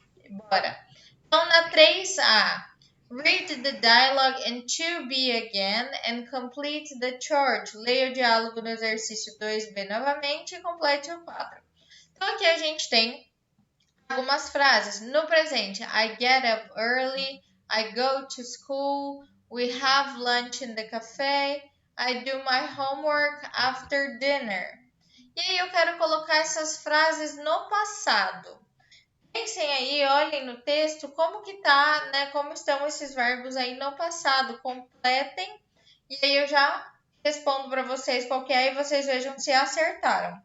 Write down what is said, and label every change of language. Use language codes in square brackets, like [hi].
[pt] Bora. Então, na 3A, [en] read the dialogue in 2B again and complete the chart. [pt] Leia o diálogo no exercício 2B novamente e complete o 4. Então, aqui a gente tem algumas frases. No presente, [en] I get up early, I go to school, we have lunch in the cafe, I do my homework after dinner. [pt] E aí eu quero colocar essas frases no passado. Pensem aí, olhem no texto como que tá, né? Como estão esses verbos aí no passado. Completem. E aí eu já respondo para vocês qual que é e vocês vejam se acertaram.